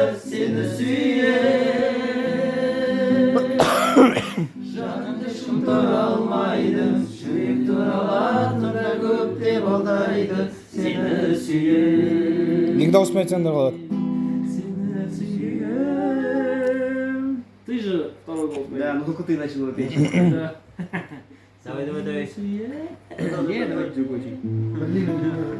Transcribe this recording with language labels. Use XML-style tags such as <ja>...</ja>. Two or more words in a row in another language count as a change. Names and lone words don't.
<kk>Сені сүйем, жаным ешкім тұра алмайды. Жүрек тұралатында көп деп алдайды. Сені сүйем. Екі дауыспен айтсаңдар қалады. Сені сүйем.</kk> <ru>Ты же второй гол. Да, ну только ты начал петь. Давай. Не, давай другой.</ru>